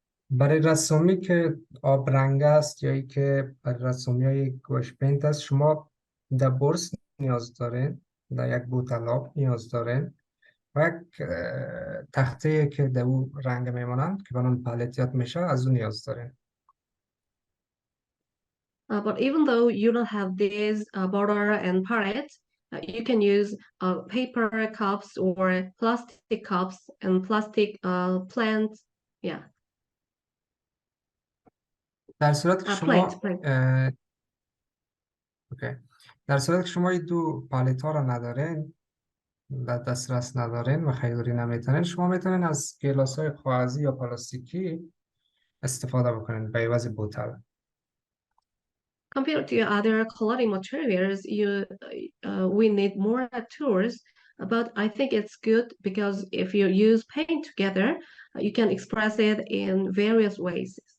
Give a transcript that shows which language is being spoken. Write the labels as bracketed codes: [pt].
[fa] برای رسامی که آب رنگ است یا ای که برای رسامی های گواشو پینت است، شما در برس نیاز دارین، در یک بوتل آب نیاز دارین و یک تخته که در او رنگ میمانند که به نام پالتیات میشه، از اون نیاز دارین. [en] But even though you don't have this border and palette, you can use paper cups or plastic cups and plastic plants. Yeah. [fa] در صورت که شما [en] Plant. Okay. [fa] در صورت که شما این دو پالت ها را ندارین، در دسترس ندارین و خریداری نمیتونین، شما میتونین از گلاس های کاغذی یا پلاستیکی استفاده بکنین به عوض بوتل. [en] Compared to other coloring materials, we need more tools, but I think it's good because if you use paint together, you can express it in various ways.